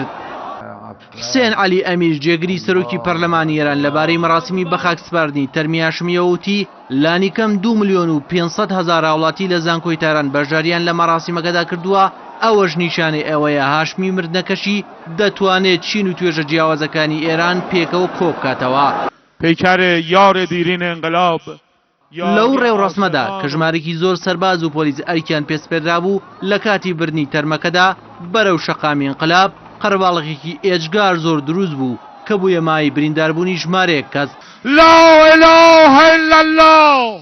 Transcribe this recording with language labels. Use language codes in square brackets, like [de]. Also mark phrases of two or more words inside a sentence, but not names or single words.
[ckb] حسێن عەلی ئەمیر جێگری سەرۆکی پەرلەمانی ئێران لەبارەی مەراسمی بە ئاکسفاردنی تەرمی هاشمیەوە وتی لانی کەم 2 ملیۆن و 500 هەزار هاوڵاتی لە زانکۆی تاران بەشداریان لە مەراسیمەکەدا کردووە. ئەوەش نیشانەی ئەوەیە هاشمی مردنەکەشی دەتوانێت چین و توێژە جیاوازەکانی ئێران پێکەوە کۆ بکاتەوە. [fa] پیکر یار دیرین انقلاب [ckb] لەو ڕێوڕەسمەدا کە ژمارەی زۆر سەرباز و پۆلیس ئەریکیان پێسپێردرا بوو لە کاتی بردنی تەرمەکەدا بەرەو شەقامی انقلاب قەرەباڵغێکی ئێجگار زۆر دروست بوو کە بوویە مای برینداربوونی ژمارەیەک کەس. [ar] لا اله الا الله.